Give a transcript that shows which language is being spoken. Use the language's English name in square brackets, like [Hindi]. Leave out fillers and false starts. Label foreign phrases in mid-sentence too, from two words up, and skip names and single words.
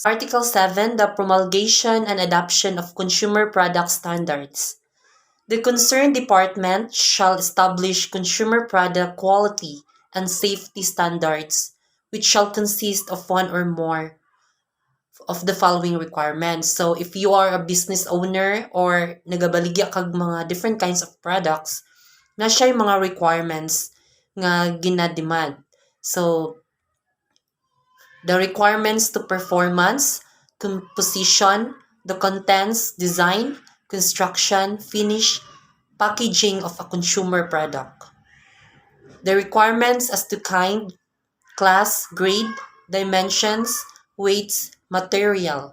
[English] Article 7, the promulgation and adoption of consumer product standards. The concerned department shall establish consumer product quality and safety standards, which shall consist of one or more of the following requirements. So, if you are a business owner or [Hiligaynon] nagabaligya kag mga [English] different kinds of products, [Hiligaynon] na siya yung mga requirements nga ginademand. [English] So, the requirements to performance, composition, the contents, design, construction, finish, packaging of a consumer product. The requirements as to kind, class, grade, dimensions, weights, material.